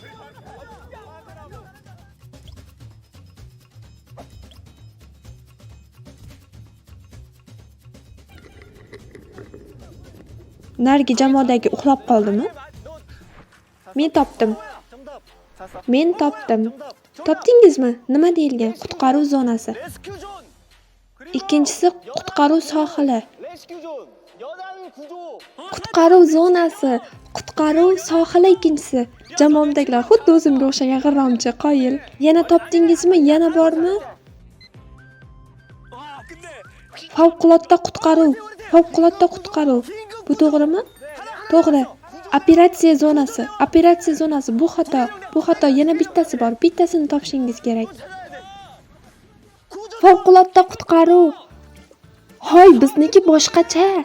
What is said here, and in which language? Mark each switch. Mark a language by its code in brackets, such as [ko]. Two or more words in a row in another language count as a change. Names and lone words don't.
[uz] Nargi jamoadagi uxlab qoldimi? Men topdim. Topdingizmi? Nima deyilgan? Qutqaruv zonasi. [en] rescue zone. [uz] Ikkinchisi qutqaruv sohili. [en] rescue zone. [ko] 여단 구조. [uz] Qutqaruv zonasi. Qutqaruv sohili ikkinchisi. Jamoamdagilar xuddi o'zimga o'xshagan g'irromchi, qoyil. Yana topdingizmi? Yana bormi? [ko] 와, 근데 [uz] Favqulodda qutqaruv. Bu to'g'rimi? To'g'ri. Operatsiya zonasi. Bu xato. Yana bittasi bor. Bittasini topishingiz kerak. Favqulodda qutqaruv. Hoy, bizniki boshqacha.